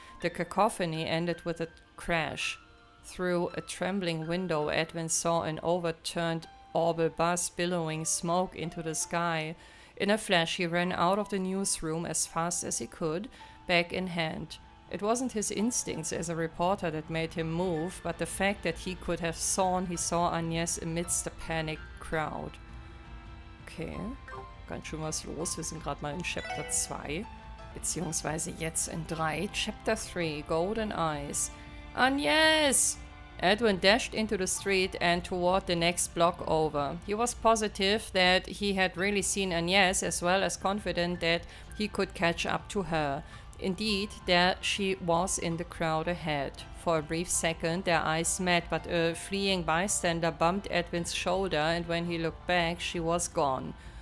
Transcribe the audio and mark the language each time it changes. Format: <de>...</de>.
<en>The cacophony ended with a crash. Through a trembling window, Edwin saw an overturned orbital bus billowing smoke into the sky. In a flash, he ran out of the newsroom as fast as he could, bag in hand. It wasn't his instincts as a reporter that made him move, but the fact that he could have sworn he saw Agnès amidst the panicked crowd.</en> <de>Okay, ganz schön was los. Wir sind gerade mal in Chapter 2, beziehungsweise jetzt in 3.</de> <en>Chapter 3, Golden Eyes. Agnès! Edwin dashed into the street and toward the next block over. He was positive that he had really seen Agnès, as well as confident that he could catch up to her. Indeed, there she was in the crowd ahead. For a brief second, their eyes met, but a fleeing bystander bumped Edwin's shoulder, and when he looked back, she was gone.</en>